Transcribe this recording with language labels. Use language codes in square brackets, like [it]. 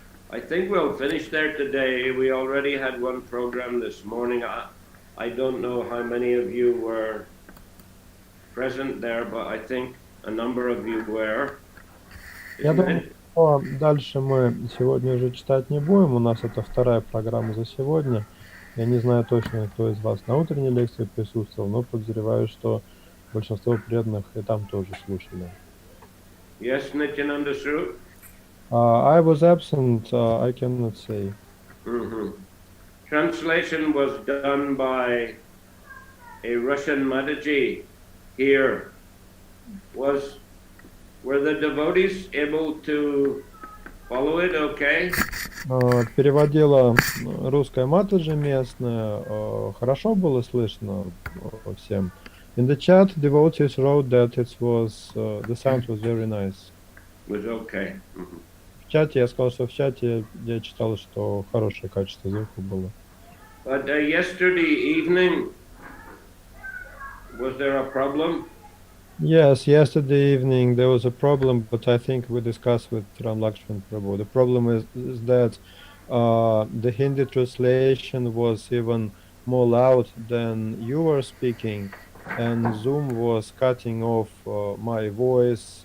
[en] I think we'll finish there today. We already had one program this morning. I don't know how many of you were present there, but I think a number of you were. [ru] Я думаю, что дальше мы сегодня уже читать не будем. У нас это вторая программа за сегодня. Я не знаю точно, кто из вас на утренней лекции присутствовал, но подозреваю, что большинство преданных и там тоже слушали. [en] Yes, Nityananda Swarup? I was absent, I cannot say. Translation was done by a Russian Mataji here. Were the devotees able to follow it okay? [ru] Переводила русская матаджи местная. Хорошо было слышно всем. [en] In the chat, devotees wrote that it was the sound was very nice. Was okay. [ru] чате, я сказал, что в чате я читал, что хорошее качество звука было. [en] But yesterday evening, was there a problem? Yes, yesterday evening there was a problem, but I think we discussed with Ram Lakshman Prabhu. The problem is that the Hindi translation was even more loud than you were speaking, and Zoom was cutting off my voice.